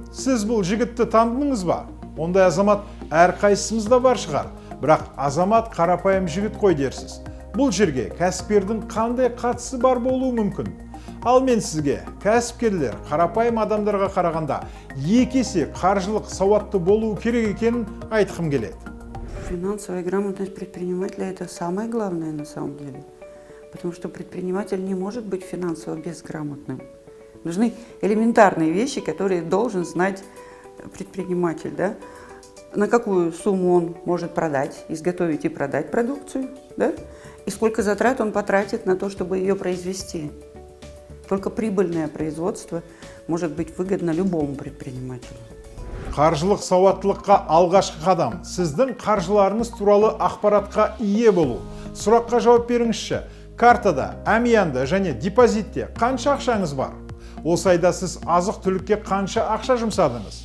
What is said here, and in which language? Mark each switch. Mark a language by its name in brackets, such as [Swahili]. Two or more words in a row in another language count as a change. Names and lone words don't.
[Kazakh] Сіз бұл жігітті тандыңыз ба? Ондай Азамат әрқайсымызда бар шығар. Бірақ Азамат қарапайым жігіт қой дерсіз. Бұл жерге кәсіпкердің қандай қатысы бар болуы мүмкін? Ал мен сізге кәсіпкерлер қарапайым адамдарға қарағанда 2 есе қаржылық сауатты болуы керек екенін айтқым келеді. [Russian] Финансовая грамотность предпринимателя – это самое главное на самом деле. Потому что предприниматель не может быть финансово безграмотным. Нужны элементарные вещи, которые должен знать предприниматель. Да? На какую сумму он может продать, изготовить и продать продукцию, да? И сколько затрат он потратит на то, чтобы ее произвести. Только прибыльное производство может быть выгодно любому предпринимателю. [Kazakh] Қаржылық сауаттылыққа алғашқы қадам сіздің қаржыларыңыз туралы ақпаратқа ие болу. Сұраққа жауап беріңізші. Картада, әмиянда және депозитте қанша ақшаңыз бар? Осы айда сіз азық-түлікке қанша ақша жұмсадыңыз?